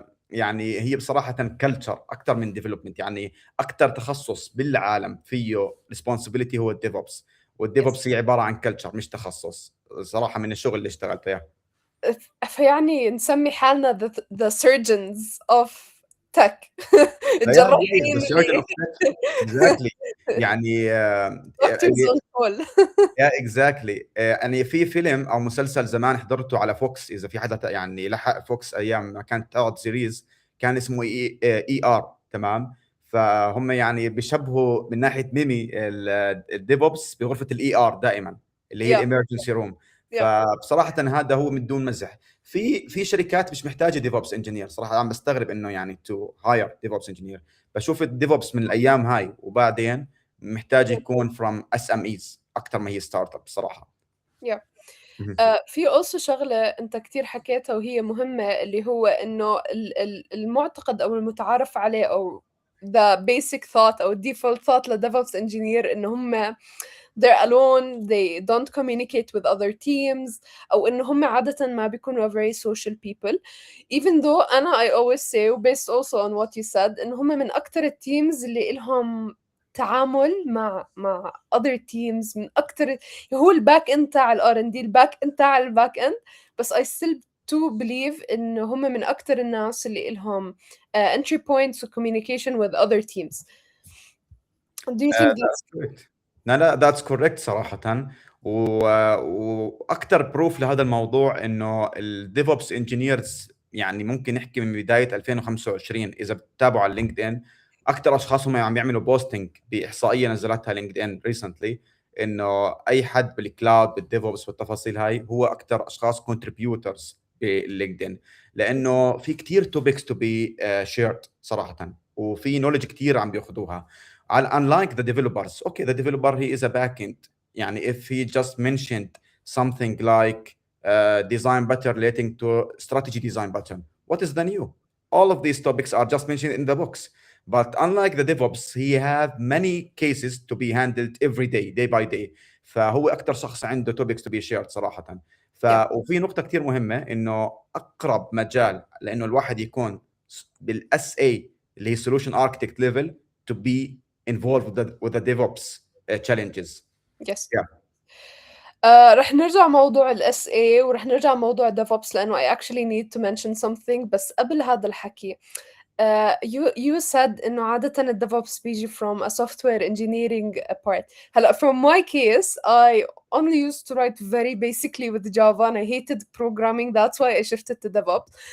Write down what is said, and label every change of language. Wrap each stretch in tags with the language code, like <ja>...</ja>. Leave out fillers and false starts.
<ar>يعني هي بصراحة كلتشر أكثر من ديفلوبمنت. يعني أكثر تخصص بالعالم فيه responsibility هو الديفوبس، والديفوبس</ar> <en>Yes.</en> <ar>هي عبارة عن كلتشر مش تخصص صراحة من الشغل اللي اشتغلت فيها. فيعني نسمي حالنا</ar> <en>the surgeons of tech. Yeah,</en> <ar>الجراحين</ar> <en>the surgeon</en> <ar>اللي</ar> <en>of tech. Exactly.</en> <ar>يعني</ar> <en>doctors on call. يا exactly.</en> <ar>يعني في فيلم او مسلسل زمان حضرته على فوكس، اذا في حدا يعني لحق فوكس ايام ما كانت تعرض سيريز، كان اسمه اي ار تمام. فهم يعني بيشبهوا من ناحيه ميمي الديفوبس بغرفه الاي ار دائما اللي هي</ar> <en>Yeah, الامرجنسي room. yeah.</en> <ar>فبصراحه هذا هو من دون مزح. في شركات مش محتاجه ديفوبس انجينير صراحه. عم بستغرب انه يعني تو هاير ديفوبس انجينير. بشوف الديفوبس من الايام هاي وبعدين محتاج يكون</ar> <en>from SMEs</en> <ar>اكثر ما هي ستارت اب صراحه.</ar> <en>Yeah.</en> <ar>مهم. في also شغلة أنت كتير حكيتها وهي مهمة اللي هو إنه المعتقد أو المتعارف عليه أو</ar> <en>the basic thought or default thought لديفوبس engineer</en> <ar>إن هم</ar> <en>they're alone, they don't communicate with other teams</en> <ar>أو إن هم عادة ما بيكونوا</ar> <en>very social people.</en> <ar>Even though أنا</ar> <en>I always say based also on what you said</en> <ar>إن هم من أكتر التيمز اللي إلهم تعامل مع</ar> <en>other teams</en> <ar>من أكتر. هو الباك إند تاع ال R&D، الباك إند تاع الباك إند، بس</ar> <en>I still to believe</en> <ar>إن هم من أكتر الناس اللي إلهم entry points و</ar> <en>communication with other teams. Do you think That's that's correct.</en> <ar>لا لا</ar> <en>that's correct</en> <ar>صراحة. واكثر بروف لهذا الموضوع انه الديفوبس انجينيرز يعني ممكن نحكي من بدايه 2025 اذا بتتابعوا على لينكد ان، اكثر اشخاص هم عم يعملوا بوستنج باحصائيه نزلتها لينكد ان ريسنتلي، انه اي حد بالكلاود بالديفوبس والتفاصيل هاي هو اكثر اشخاص كونتريبيوترز باللينكد ان، لانه في كثير توبكس تو بي شيرد صراحه، وفي نولج كثير عم بياخذوها.</ar> <en>Unlike the developers, okay, the developer he is a backend.</en> <ar>يعني</ar> <en>if he just mentioned something like design pattern relating to strategy design pattern, what is the new? All of these topics are just mentioned in the books. But unlike the DevOps, he have many cases to be handled every day, day by day.</en> <ar>فهو أكثر شخص عنده</ar> <en>topics to be shared</en> <ar>صراحة.</ar> <en>yeah</en> <ar>وفي نقطة كثير مهمة إنه أقرب مجال لأنه الواحد يكون بالاس اي اللي هي</ar> <en>solution architect level to be involved with the DevOps challenges. yes. Yeah.</en> <ar>رح نرجع موضوع ال SA ورح نرجع موضوع DevOps لأنه</ar> <en>I actually need to mention something.</en> <ar>بس قبل هذا الحكي</ar> <en>you said</en> <ar>إنه عادة ال DevOps بيجي</ar> <en>from a software engineering part.</en> <ar>هلا</ar> <en>from my case I only used to write very basically with Java and I hated programming, that's why I shifted to DevOps.</en>